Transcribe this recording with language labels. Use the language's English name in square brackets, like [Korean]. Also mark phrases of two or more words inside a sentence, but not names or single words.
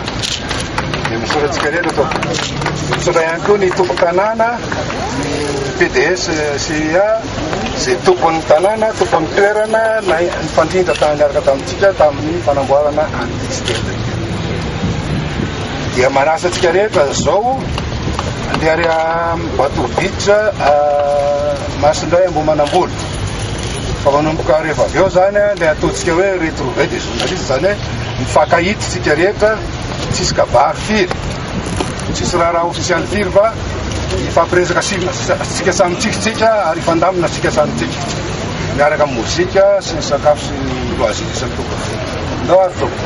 [Malagasy] Dia misoratsika reto atao. Misora ihany koa ny tompo-tanàna, ny PDS CIA, izay tompon'ny tanàna, tompon'ny toerana, ny mifandrindra miaraka tamintsika tamin'ny fanamboarana anty-stely. Dia manasa antsika rehetra zao andeha ary Batoviditra Masindray Ambohimanamboly. Fa manomboka rehefa avy eo zany ilay ataontsika hoe [French] retrouver des journalistes [Malagasy] zany hoe mifankahita tsika rehetra, tsisy kabary firy, tsisy raha ofisialy firy fa ifampiresaka tsika samy tsika ary ifandamina tsika samy tsika miaraka amin'ny mozika sy ny sakafo sy ny loisir sy ny tokony. Ndao ary tokony.